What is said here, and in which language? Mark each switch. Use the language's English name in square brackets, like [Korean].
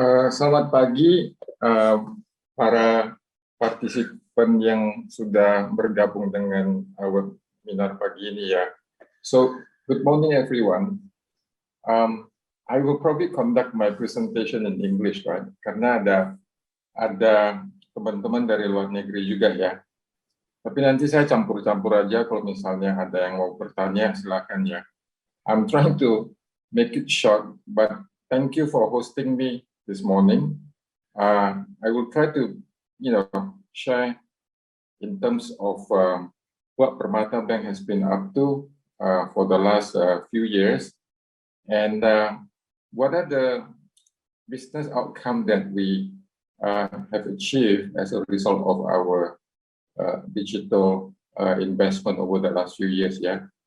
[Indonesian] Selamat pagi para partisipan yang sudah bergabung dengan webinar pagi ini ya. [English] So, good morning everyone. I will probably conduct my presentation in English, right? [Indonesian] Karena ada teman-teman dari luar negeri juga ya. Tapi nanti saya campur-campur aja kalau misalnya ada yang mau bertanya silakan ya. [English] I'm trying to make it short, but thank you for hosting me this morning. I will try to, share in terms of what Permata Bank has been up to for the last few years, and what are the business outcomes that we have achieved as a result of our digital investment over the last few years. Yeah.